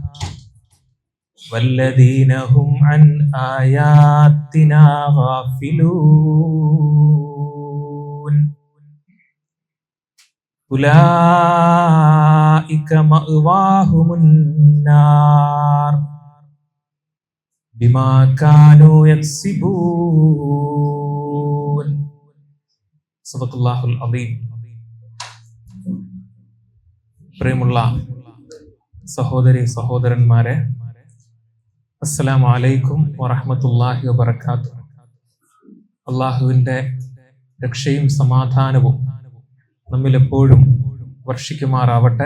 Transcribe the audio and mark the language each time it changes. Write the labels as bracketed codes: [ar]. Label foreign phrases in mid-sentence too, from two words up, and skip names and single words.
[ar] والذين هم عن آياتنا غافلون أولئك مأواهم النار بما كانوا يكسبون. صدق الله العظيم. [ml] പ്രിയമുള്ള സഹോദരി സഹോദരന്മാരെ, [ar] السلام عليكم ورحمة الله وبركاته. [ml] അള്ളാഹുവിൻ്റെ രക്ഷയും സമാധാനവും നമ്മിലെപ്പോഴും വർഷിക്കുമാറാവട്ടെ.